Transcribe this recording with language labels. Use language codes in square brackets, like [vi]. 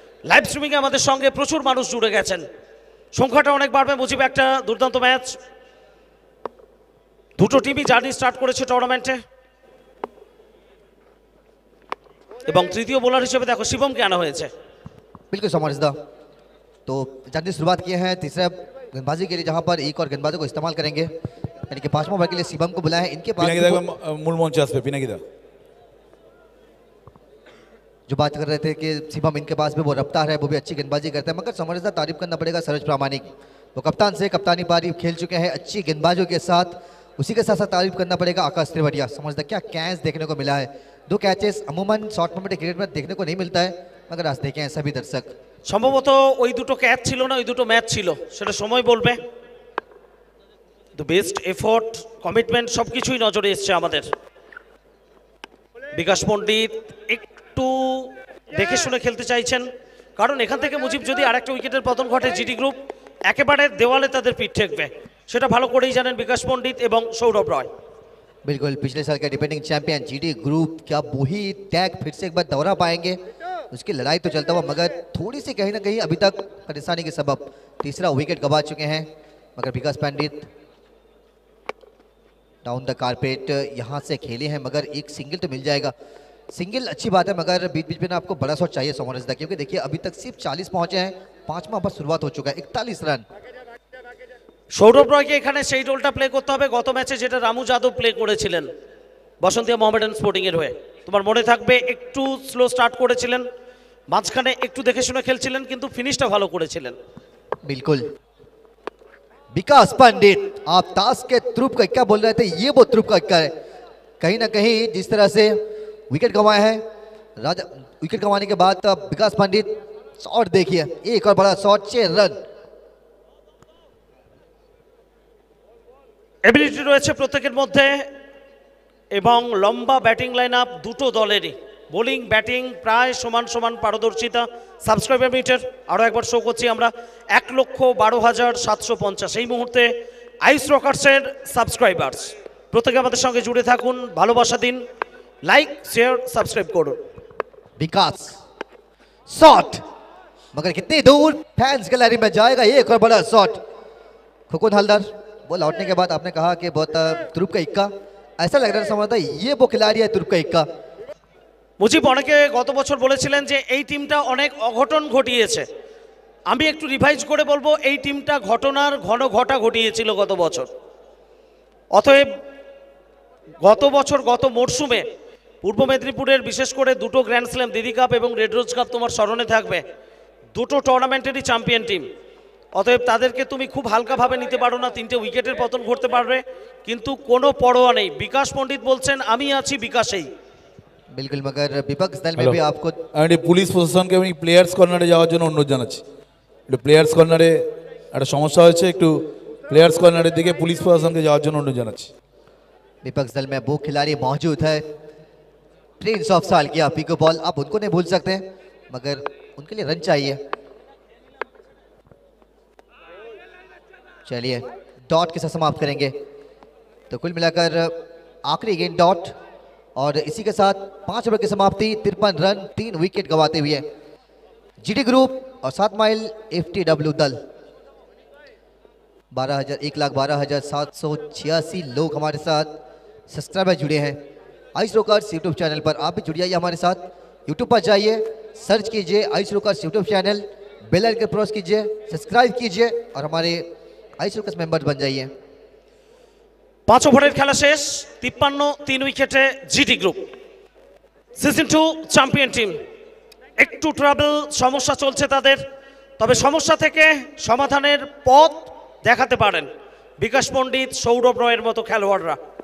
[bn] Live স্ট্রিমিংয়ে আমাদের সঙ্গে প্রচুর মানুষ জুড়ে গেছেন, সংখ্যাটা অনেক বাড়বে। মুজিব একটা দুর্দান্ত ম্যাচ, দুটো টিমই জার্নি স্টার্ট করেছে টুর্নামেন্টে। এবং তৃতীয় বোলার হিসেবে দেখো শিবমকে আনা হয়েছে। [hi] बिल्कुल समझदा। तो जल्दी शुरुआत किए हैं तीसरा गेंदबाजी के लिए, जहां पर एक और गेंदबाजों को इस्तेमाल करेंगे, यानी कि 5वां ओवर के लिए शिवम को बुलाया है। इनके पास मूल मंच पे पिनाकिदा जो बात कर रहे थे कि शिवम इनके पास भी वो रफ्तार है, वो भी अच्छी गेंदबाजी करते हैं, मगर समझदा तारीफ करना पड़ेगा सरोज प्रामाणिक। वो कप्तान से कप्तानी पारी खेल चुके हैं अच्छी गेंदबाजों के साथ। उसी के साथ साथ तारीफ करना पड़ेगा आकाश त्रिवटिया। समझदा क्या कैच देखने को मिला है, 2 कैचेस अमूमन शॉर्ट फॉर्मेट क्रिकेट में देखने को नहीं मिलता है, मगर आज देखें हैं सभी दर्शक। [bn] সম্ভবত ওই দুটো ক্যাচ ছিল না, ওই দুটো ম্যাচ ছিল, সেটা সময় বলবে। দ্য বেস্ট এফোর্ট, কমিটমেন্ট সবকিছুই নজরে এসছে আমাদের। বিকাশ পণ্ডিত একটু দেখে শুনে খেলতে চাইছেন, কারণ এখান থেকে মুজিব যদি আরেকটা উইকেটের পতন ঘটে জিটি গ্রুপ একেবারে দেওয়ালে তাদের পিঠ ঠেকবে, সেটা ভালো করেই জানেন বিকাশ পণ্ডিত এবং সৌরভ রয়। [hi] बिल्कुल पिछले साल के डिफेंडिंग चैंपियन जीटी ग्रुप, क्या वही टैग फिर से एक बार दोहरा पाएंगे? उसकी लड़ाई तो चलता हुआ, मगर थोड़ी सी कहीं ना कहीं अभी तक परेशानी के सबब तीसरा विकेट गंवा चुके हैं। मगर विकास पंडित डाउन द कारपेट यहां से खेले हैं, मगर एक सिंगल तो मिल जाएगा। सिंगल अच्छी बात है, मगर बीच बीच में ना आपको बड़ा शॉट चाहिए सोमरसदा, क्योंकि देखिए अभी तक सिर्फ 40 पहुंचे हैं, 5वां ओवर शुरुआत हो चुका है, 41 रन। [bn] সৌরভ রয়কে এখানে সেই রোলটা প্লে করতে হবে গত ম্যাচে যেটা রামু যাদব প্লে করেছিলেন বসন্তিয়া মোহামেডান স্পোর্টিং এর হয়ে। তোমার মনে থাকবে একটু স্লো স্টার্ট করেছিলেন, মাঝখানে একটু দেখে শুনে খেলছিলেন, কিন্তু ফিনিশটা ভালো করেছিলেন। [hi] बिल्कुल विकास पंडित, आप ताश के त्रुप का क्या बोल रहे थे, ये वो त्रुप का है। कहीं ना कहीं जिस तरह से विकेट गंवाए हैं राजा, विकेट गंवाने के बाद विकास पंडित शॉट देखिए, एक और बड़ा शॉट, 6 रन। [bn] এবিলিটি রয়েছে প্রত্যেকের মধ্যে এবং লম্বা ব্যাটিং লাইন আপ দুটো দলেরই, বোলিং ব্যাটিং প্রায় সমান সমান পারদর্শিতা। সাবস্ক্রাইবার মিটার আরও একবার শো করছি আমরা, 1,12,750 এই মুহূর্তে আইস রকার্সের সাবস্ক্রাইবার্স। প্রত্যেকে আমাদের সঙ্গে জুড়ে থাকুন, ভালোবাসা দিন, লাইক শেয়ার সাবস্ক্রাইব করুন। [hi] विकास शॉट, मगर कितनी दूर फैंस गैलरी में जाएगा, एक और बड़ा शॉट। खुकुन हलदर, वो लौटने के बाद आपने कहा कि बहुत तुरुप का इक्का, ऐसा लग रहा है समझता ये वो खिलाड़ी है तुरुप का इक्का। [bn] মুজিব অনেকে গত বছর বলেছিলেন যে এই টিমটা অনেক অঘটন ঘটিয়েছে, আমি একটু রিভাইজ করে বলবো এই টিমটা ঘটনার ঘন ঘটা ঘটিয়েছিল গত বছর। অতএব গত বছর গত মরশুমে পূর্ব মেদিনীপুরের বিশেষ করে দুটো গ্র্যান্ড স্ল্যাম, দিদি কাপ এবং রেড রোজ কাপ তোমার স্মরণে থাকবে, দুটো টুর্নামেন্টেরই চ্যাম্পিয়ন টিম। অতএব তাদেরকে তুমি খুব হালকাভাবে নিতে পারো না, 3টে উইকেটের পতন ঘটতে পারবে, কিন্তু কোনো পরোয়া নেই। বিকাশ পণ্ডিত বলছেন আমি আছি বিকাশেই। [hi] बिल्कुल, मगर विपक्ष दल में भी आपको [bn] আমি পুলিশ প্রশাসনকে আমি প্লেয়ার্স কর্নারে যাওয়ার জন্য অনুরোধ জানাচ্ছি। একটু প্লেয়ার্স কর্নারে একটা সমস্যা হয়েছে, একটু প্লেয়ার্স কর্নারের দিকে পুলিশ প্রশাসনকে যাওয়ার জন্য অনুরোধ জানাচ্ছি। [hi] विपक्ष दल में वो खिलाड़ी मौजूद है, प्रिंस ऑफ साल किया पिको बॉल, आप उनको नहीं भूल सकते, मगर उनके लिए रन चाहिए। चलिए डॉट के साथ समाप्त करेंगे, तो कुल मिलाकर आखिरी गेंद डॉट, और इसी के साथ 5 ओवर की समाप्ति, 53 रन 3 विकेट गंवाते हुए जीटी ग्रुप और 7 माइल FTW दल। 1,12,786 लोग हमारे साथ सब्सक्राइबर जुड़े हैं आइस रोकर्स यूट्यूब चैनल पर। आप भी जुड़ जाइए हमारे साथ, यूट्यूब पर जाइए, सर्च कीजिए ice rockers YouTube channel, bell icon press कीजिए, सब्सक्राइब कीजिए और हमारे आइस रोकर्स मेंबर बन जाइए। [bn] 5 ওভারের খেলা শেষ, 53 3 উইকেটে GT group season 2 champion team. একটু ট্রাবল সমস্যা চলছে তাদের, তবে সমস্যা থেকে সমাধানের পথ দেখাতে পারেন বিকাশ পণ্ডিত, সৌরভ রয়ের মতো খেলোয়াড়রা।